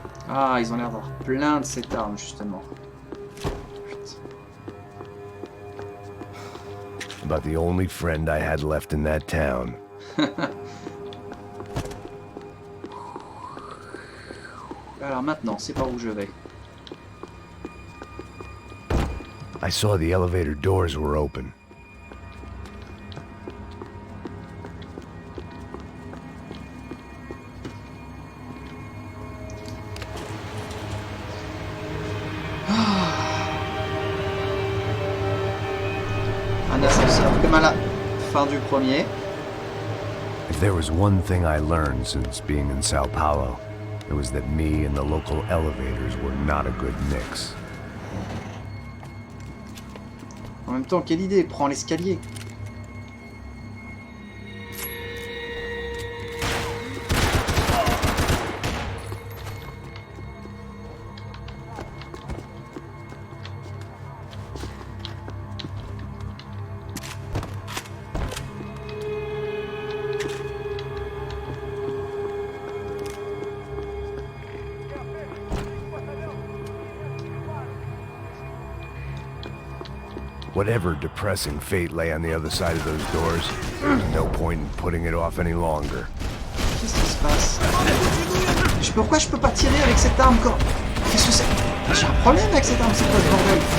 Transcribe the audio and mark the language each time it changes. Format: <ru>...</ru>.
<fr>Ah, ils ont l'air d'avoir plein de cette arme, justement.</fr> <en>About the only friend I had left in that town.</en> <fr>Alors maintenant, c'est par où je vais.</fr> <en>I saw the elevator doors were open.</en> <fr>Un ascenseur, comme à la fin du premier.</fr> <en>If there was one thing I learned since being in Sao Paulo, it was that me and the local elevators were not a good mix.</en> <fr>En même temps, quelle idée, prends l'escalier.</fr> <en>Whatever depressing fate lay on the other side of those doors, there's no point in putting it off any longer.</en> <fr>Qu'est-ce qui se passe? Pourquoi je peux pas tirer avec cette arme quand... Qu'est-ce que c'est? J'ai un problème avec cette arme, c'est quoi ce bordel?</fr>